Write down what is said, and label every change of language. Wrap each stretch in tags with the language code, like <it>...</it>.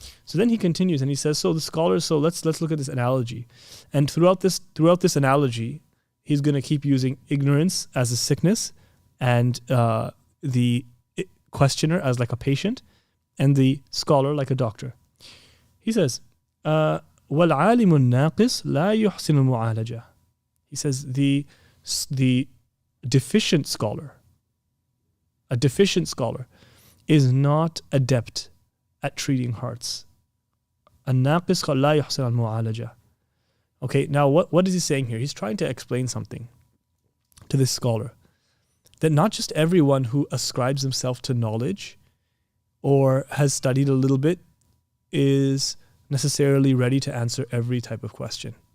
<en>So then he continues and he says, so the scholars, so let's look at this analogy. And throughout this analogy, he's going to keep using ignorance as a sickness, and the questioner as like a patient, and the scholar like a doctor.</en> <ar>He says, وَالْعَالِمُ النَّاقِص لَا يُحْسِنُ الْمُعَالَجَةِ.</ar> <en>He says the deficient scholar, a deficient scholar is not adept at treating hearts.</en> <ar>النَّاقِص لَا يُحْسِنُ الْمُعَالَجَةِ.</ar> <en>Okay, now what is he saying here? He's trying to explain something to this scholar, that not just everyone who ascribes himself to knowledge or has studied a little bit is necessarily ready to answer every type of question.</en>